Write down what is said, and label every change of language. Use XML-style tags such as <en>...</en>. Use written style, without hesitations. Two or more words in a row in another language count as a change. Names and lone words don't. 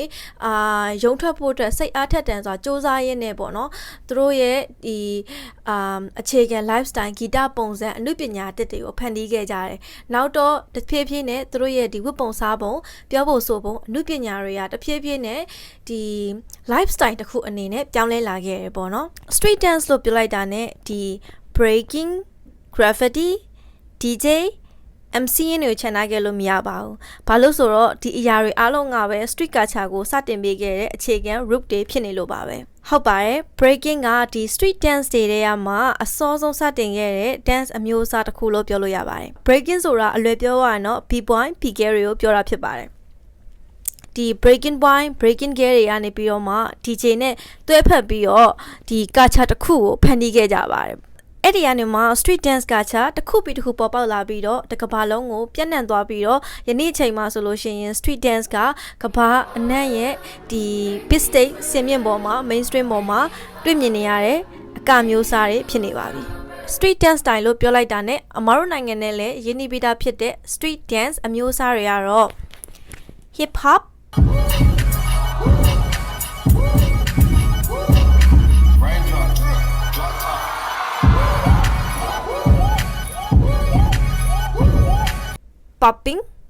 <my>ရုံထွက်ဖို့အတွက်စိတ်အားထက်သန်စွာစ조사ရင်းနဲ့ပေါ့နော်သူတို့ရဲ့ဒီအခြေခံ lifestyle ဂီတပုံစံအနုပညာတစ်တွေကိုဖန်တီးခဲ့ကြတယ်နောက်တော့တဖြည်းဖြည်းနဲ့သူတို့ရဲ့ဒီဝတ်ပုံစားပုံပြောဖို့ဆိုပုံအနုပညာတွေကတဖြည်းဖြည်းနဲ့ဒီ lifestyle တစ်ခုအနေနဲ့ပြောင်းလဲလာခဲ့တယ်ပေါ့နော်</my> <en>street dance</en> <my>လို့ပြောလိုက်တာနဲ့ဒီ</my> <en>breaking graffiti DJ</en> <my>MC ရင်းတွေချန်ထားခဲ့လို့မရပါဘူး။ဘာလို့ဆိုတော့ဒီအရာတွေအားလုံးကပဲ</my> <en>street culture</en> <my>ကိုစတင်ပေးခဲ့တဲ့အခြေခံ root တွေဖြစ်နေလို့ပါပဲ။ဟုတ်ပါတယ် breaking ကဒီ</my> <en>street dance</en> <my>တွေထဲမှာအစောဆုံးစ တင်ခဲ့တဲ့ dance အမျိုးအစားတစ်ခုလို့ပြောလို့ရပါတယ်။ breaking ဆိုတာအလွယ်ပြောရရင်တော့</my> <en>b-boy, b-girl</en> <my>တွေကိုပြောတာဖြစ်ပါတယ်။ဒီ</my> <en>breaking boy, breaking girl</en> <my>တွေကနေပြီးတော့မှ DJ နဲ့တွဲဖက်ပြီးတော့ဒီ culture တစ်ခုကိုဖန်တီးခဲ့ကြပါတယ်။အဲ့ဒီကနေမှာ</my> <en>street dance culture</en> <my>တစ်ခုပြီးတစ်ခုပေါ်ပေါက်လာပြီး တော့တစ်ကမ္ဘာလုံးကိုပြန့်နှံ့သွားပြီးတော့ယနေ့အချိန်မှာဆိုလို့ရှိရင်</my> <en>street dance</en> <my>ကက မ္ဘာအနှံ့ရဲ့ဒီ</my> <en>big stage</en> <my>စင်မြင့်ပေါ်မှာ mainstream ပေါ်မှာတွေ့မြင် နေရတဲ့အကမျိုးစားတွေဖြစ်နေပါပြီ</my> <en>street dance style</en> <my>လို့ပြောလိုက်တာနဲ့အမားတို့နိုင်ငံနဲ့လည်းယဉ်ကျေးပြီးသားဖြစ်တဲ့</my> <en>street dance</en> <my>အမျိုးအစားတွေကတော့</my> <en>hip hop</en> <my>popping</my>